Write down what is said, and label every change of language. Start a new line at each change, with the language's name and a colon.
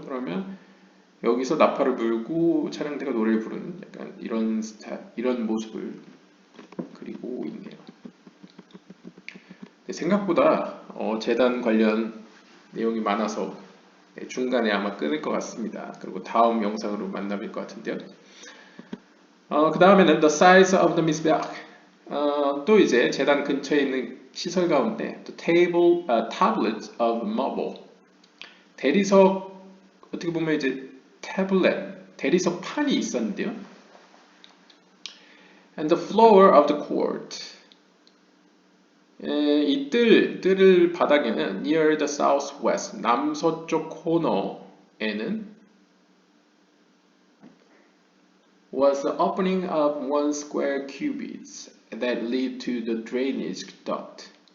Korean: 그러면 여기서 나팔을 불고 찬양대가 노래를 부르는 약간 이런 모습을 그리고 있네요. 생각보다 재단 관련 내용이 많아서 중간에 아마 끊을 것 같습니다. 그리고 다음 영상으로 만나뵐 것 같은데요. 그 다음에는
English: the size of the mizbeach.
Korean: 또 이제 재단 근처에 있는 시설 가운데
English: the tablet of marble.
Korean: 대리석 어떻게 보면 이제 태블릿 대리석 판이 있었는데요.
English: And the floor of the court.
Korean: 이 뜰을 바닥에는
English: near the southwest
Korean: 남서쪽 코너에는
English: was the opening of one square cubits that lead to the drainage duct.